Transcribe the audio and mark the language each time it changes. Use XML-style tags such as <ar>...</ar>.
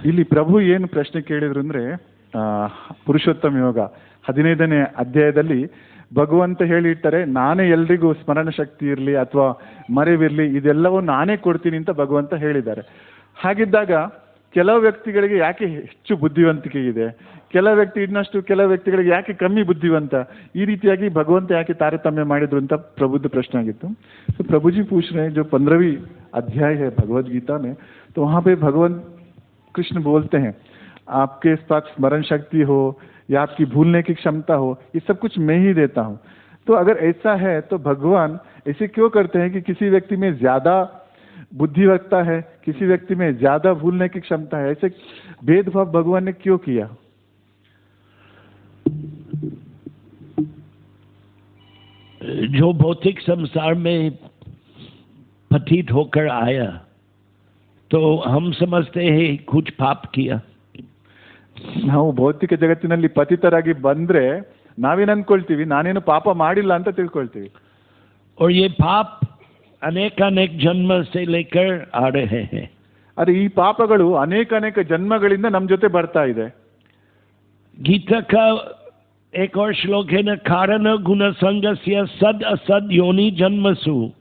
<kn>ಇಲ್ಲಿ ಪ್ರಭು ಏನು ಪ್ರಶ್ನೆ ಕೇಳಿದ್ರು ಅಂದ್ರೆ ಪುರುಷೋತ್ತಮ ಯೋಗ 15ನೇ ಅಧ್ಯಾಯದಲ್ಲಿ ಭಗವಂತ ಹೇಳಿರ್ತಾರೆ, ನಾನೇ ಎಲ್ರಿಗೂ ಸ್ಮರಣ ಶಕ್ತಿ ಇರಲಿ ಅಥವಾ ಮರೆವಿರಲಿ ಇದೆಲ್ಲವೂ ನಾನೇ ಕೊಡ್ತೀನಿ ಅಂತ ಭಗವಂತ ಹೇಳಿದ್ದಾರೆ. ಹಾಗಿದ್ದಾಗ ಕೆಲವು ವ್ಯಕ್ತಿಗಳಿಗೆ ಯಾಕೆ ಹೆಚ್ಚು ಬುದ್ಧಿವಂತಿಕೆ ಇದೆ, ಕೆಲವು ವ್ಯಕ್ತಿಗಳಿಗೆ ಯಾಕೆ ಕಮ್ಮಿ ಬುದ್ಧಿವಂತ, ಈ ರೀತಿಯಾಗಿ ಭಗವಂತ ಯಾಕೆ ತಾರತಮ್ಯ ಮಾಡಿದ್ರು ಅಂತ ಪ್ರಭುದ ಪ್ರಶ್ನೆ ಆಗಿತ್ತು.</kn> <hi>तो प्रभु जी पूछ रहे हैं, जो 15वीं अध्याय है भगवद गीता में, तो वहाँ पे भगवान कृष्ण बोलते हैं आपके पास स्मरण शक्ति हो या आपकी भूलने की क्षमता हो, ये सब कुछ मैं ही देता हूँ. तो अगर ऐसा है तो भगवान ऐसे क्यों करते हैं कि किसी व्यक्ति में ज्यादा बुद्धिवत्ता है, किसी व्यक्ति में ज्यादा भूलने की क्षमता है, ऐसे भेदभाव भगवान ने क्यों किया? जो भौतिक संसार में पतित होकर आया तो हम समझते हैं कुछ पाप किया.</hi> <kn>ನಾವು ಭೌತಿಕ ಜಗತ್ತಿನಲ್ಲಿ ಪತಿತರಾಗಿ ಬಂದ್ರೆ ನಾವೇನು ಅನ್ಕೊಳ್ತೀವಿ, ನಾನೇನು ಪಾಪ ಮಾಡಿಲ್ಲ ಅಂತ ತಿಳ್ಕೊಳ್ತೀವಿ.</kn> <hi>और ये पाप अनेक जन्म से लेकर आ रहे हैं.</hi> <kn>अरे ಈ ಪಾಪಗಳು ಅನೇಕ ಜನ್ಮಗಳಿಂದ ನಮ್ಮ ಜೊತೆ ಬರ್ತಾ ಇದೆ.</kn> <hi>गीता का एक और श्लोक है न,</hi> <sa>कारण गुण संगस्य सद असद योनि जन्मसु.</sa>